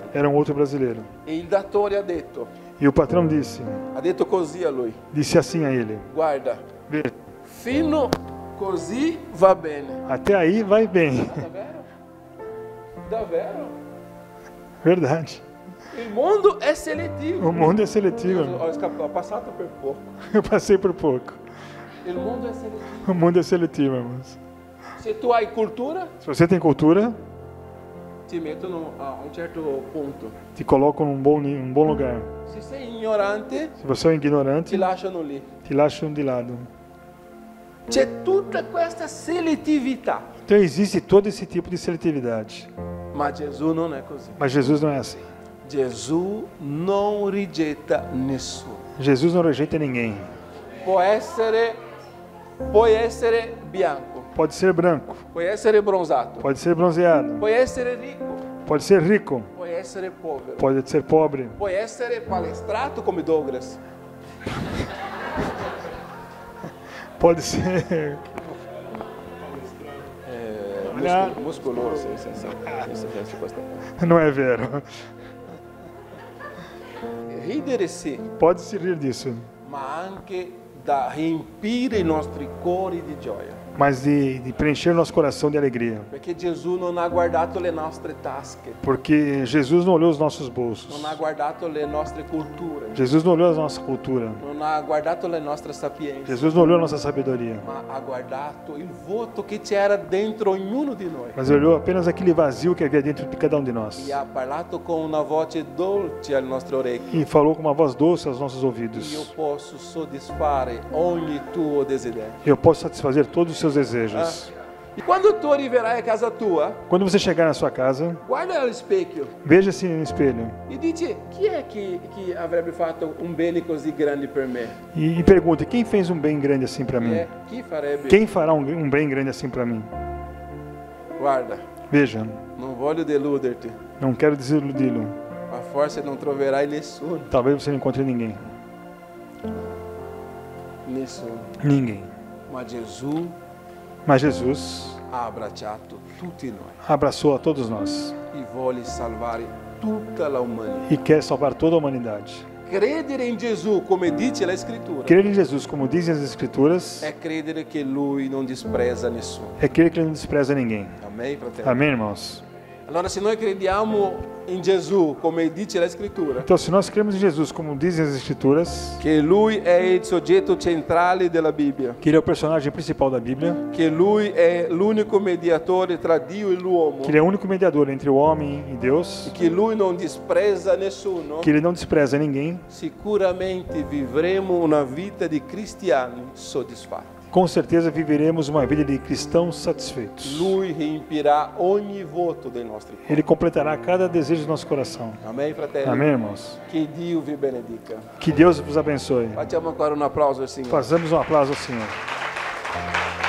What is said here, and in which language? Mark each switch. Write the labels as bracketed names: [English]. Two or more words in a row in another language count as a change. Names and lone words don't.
[Portuguese] era um outro brasileiro. [Italian] E il datore ha detto [Portuguese] E o patrão disse [Italian] così a lui: [Portuguese] disse assim a ele: [Italian] guarda, [Portuguese] "Veja, [Italian] fino così va bene. [Portuguese] até aí vai bem. [Italian] È vero? Davvero? [Portuguese] Verdade. [Italian] Il mondo è seletivo. [Portuguese] O mundo é seletivo. [Italian] Ho passato per poco. [Portuguese] Eu passei por pouco. [Italian] Il mondo è seletivo. [Portuguese] O mundo é seletivo, irmãos. [Italian] Se tu hai cultura, [Portuguese] Se você tem cultura, [Italian] ti mettono a un certo punto. [Portuguese] te colocam num bom lugar. [Italian] Se sei ignorante, [Portuguese] Se você é um ignorante, [Italian] ti lasciano lì. [Portuguese] te lasciam de lado. [Italian] C'è tutta questa selettività. [Portuguese] Então existe todo esse tipo de seletividade. [Italian] Ma Gesù non è così. [Portuguese] Mas Jesus não é assim. [Italian] Gesù non rigetta nessuno. [Portuguese] Jesus não rejeita ninguém. [Italian] Puoi essere bianco, [Portuguese] Pode ser branco, [Italian] puoi essere bronzato, [Portuguese] pode ser bronzeado, [Italian] puoi essere ricco, [Portuguese] pode ser rico, [Italian] puoi essere povero, [Portuguese] pode ser pobre, [Italian] puoi essere palestrato come Douglas, [Portuguese] pode ser [Italian] muscoloso, senza questa. [Portuguese] não é vero. [Italian] Ridere sì, [Portuguese] Pode se rir disso, [Italian] ma anche da riempire i nostri cuori di gioia. [Portuguese] mas de preencher nosso coração de alegria. [Italian] Perché Gesù non ha guardato le nostre tasche, [Portuguese] Porque Jesus não olhou os nossos bolsos. [Italian] non ha guardato le nostre culture, [Portuguese] Jesus não olhou a nossa cultura. [Italian] non ha guardato le nostre sapienze, [Portuguese] Jesus não olhou a nossa sabedoria. [Italian] ma ha guardato il vuoto che c'era dentro ognuno di noi. [Portuguese] Mas olhou apenas aquele vazio que havia dentro de cada um de nós. [Italian] E ha parlato con una voce dolce alle nostre orecchie. [Portuguese] E falou com uma voz doce aos nossos [Italian] Io [Portuguese] ouvidos. [Italian] posso soddisfare ogni tuo desiderio. [Portuguese] Eu posso satisfazer todos os seus desejos. [Italian] E quando tu arriverai a casa tua, [Portuguese] Quando você chegar na sua casa, [Italian] guarda allo specchio [Portuguese] veja-se no espelho [Italian] e dici: chi è che avrebbe fatto un bene così grande per me? [Portuguese] e pergunte: quem fez um bem grande assim para mim? [Italian] Chi farebbe? [Portuguese] Quem fará um bem grande assim para mim? [Italian] Guarda, [Portuguese] Veja, [Italian] non voglio deluderti, [Portuguese] não quero desiludi-lo. [Italian] ma forse non troverai nessuno. [Portuguese] Talvez você não encontre ninguém. [Italian] Nessuno. [Portuguese] Ninguém. [Italian] Ma Gesù [Portuguese] Mas Jesus [Italian] ha abbracciato tutti noi [Portuguese] abraçou a todos nós [Italian] e vuole salvare tutta la umanità. [Portuguese] e quer salvar toda a humanidade. [Italian] Credere in Gesù, come dice la Scrittura, [Portuguese] Crer em Jesus, como dizem as Escrituras, [Italian] è credere che Lui non disprezza nessuno. [Portuguese] é crer que Ele não despreza ninguém. [Italian] Amen, fratello? [Portuguese] Amém, irmãos? [Italian] Allora, se noi crediamo in Gesù, come dice la Scrittura, [Portuguese] Então, se nós cremos em Jesus, como dizem as Escrituras, [Italian] che Lui è il soggetto centrale della Bibbia, [Portuguese] que Ele é o personagem principal da Bíblia, [Italian] che Lui è l'unico mediatore tra Dio e l'uomo, [Portuguese] que Ele é o único mediador entre o homem e Deus, [Italian] che Lui non disprezza nessuno, [Portuguese] que Ele não despreza ninguém, [Italian] sicuramente vivremo una vita di cristiani soddisfatti. [Portuguese] com certeza viveremos uma vida de cristãos satisfeitos. [Italian] Lui riempirà ogni vuoto dei nostri cuori. [Portuguese] Ele completará cada desejo do nosso coração. [Italian] Amen, fratelli? [Portuguese] Amém, irmãos? [Italian] Che Dio vi benedica. [Portuguese] Que Deus vos abençoe. [Italian] Facciamo ancora un applauso al Signore. [Portuguese] Fazemos um aplauso ao Senhor.